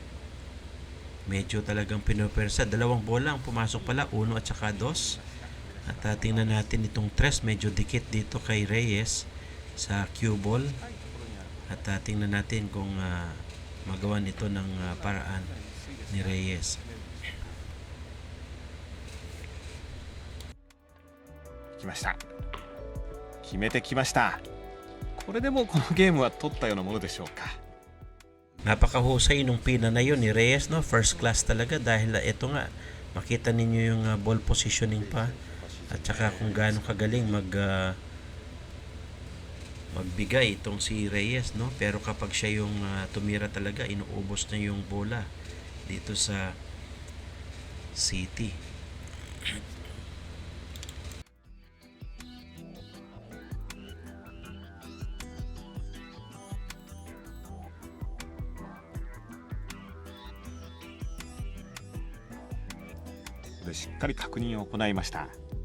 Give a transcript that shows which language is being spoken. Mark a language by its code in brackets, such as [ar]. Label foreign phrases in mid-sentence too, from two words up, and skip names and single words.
[tl] Medyo talagang pinupersa. Dalawang bola ang pumasok pala, 1 at saka 2. At tingnan natin itong 3, medyo dikit dito kay Reyes sa [en] cue ball. [tl] At tingnan natin kung magawa nito ng paraan ni Reyes. [ja] 来ました。決めてきました。これでもうこのゲームは取ったようなものでしょうか。 [tl] Napakahusay nung pina na yun ni Reyes, no? [en] First class [tl] talaga dahil ito nga makita ninyo yung [en] ball positioning [tl] pa at saka kung gaano kagaling magbigay itong si Reyes, no? Pero kapag siya yung tumira talaga, inuubos na yung bola dito sa City. [ja] でしっかり確認を行いました。